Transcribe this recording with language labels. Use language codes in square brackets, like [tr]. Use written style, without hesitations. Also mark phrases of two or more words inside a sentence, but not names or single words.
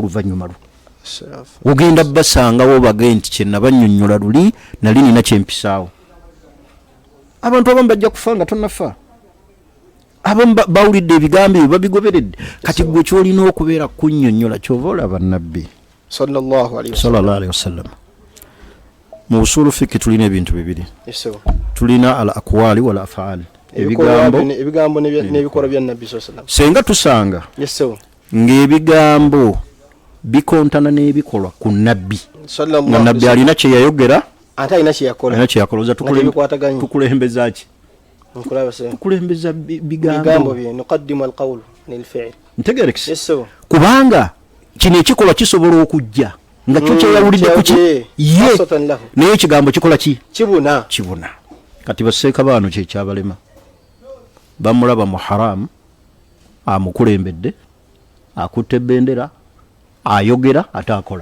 [lg] oluvannyuma lwo ogenda basangawo bage nti kyenabanyonnyola luli nali nina kyempisaawo abantu abamu bajja kufa nga tonnafa abamu bawulidde ebigambo ebyo babigoberedde kati gwe kyolina okubeera kunnyonnyola kyova olaba nabbi [ar] صلى الله عليه وسلم [lg] mu [ar] أصول الفقه [lg] tulina ebintu bibiri tulina [ar] الأقوال والأفعال [lg] ebigambo n'ebikolwa bya nabbi [ar] صلى الله عليه وسلم [lg] senga tusanga ng'ebigambo bikontana n'ebikolwa ku nabbi [ar] صلى الله عليه وسلم [lg] nabbi alina kye yayogera ate alina kye yakola tukulembeza ki tukulembeza bigambo [ar] bye نقدم القول للفعل [lg] ntegerekise kubanga kino ekikolwa kisobola okujja nga kyo kyeyawulidde kuki ye naye ekigambo kikola ki kibuna kati baseeka baano kyekyabalema bamulaba mu haramu amukulembedde akutte ebendera ayogera ate akola